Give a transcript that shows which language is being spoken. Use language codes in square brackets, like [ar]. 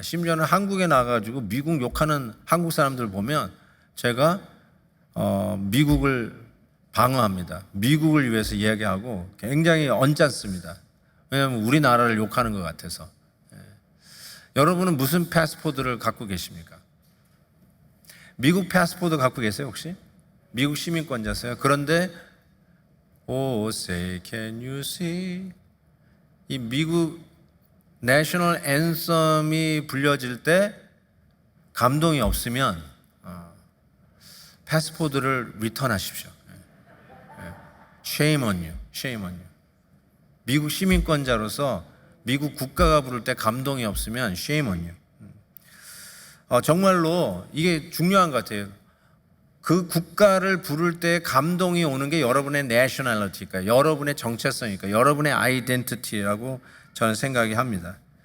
[ko] 심지어는 한국에 나가가지고 미국 욕하는 한국 사람들 보면 제가 미국을 방어합니다. 미국을 위해서 이야기하고 굉장히 언짢습니다. 왜냐하면 우리나라를 욕하는 것 같아서. 여러분은 무슨 패스포드를 갖고 계십니까? 미국 패스포드 갖고 계세요 혹시? 미국 시민권자세요? 그런데 [en] Oh, say can you see? [ko] 이 미국 내셔널 앤썸이 불려질 때 감동이 없으면 패스포드를 리턴하십시오. [en] Shame on you, shame on you. [ko] 미국 시민권자로서 미국 국가가 부를 때 감동이 없으면 [en] shame on you. [ko] 정말로 이게 중요한 것 같아요. 그 국가를 부를 때 감동이 오는 게 여러분의 내셔널리티니까, 여러분의 정체성이니까, 여러분의 아이덴티티라고 저는 생각이 합니다.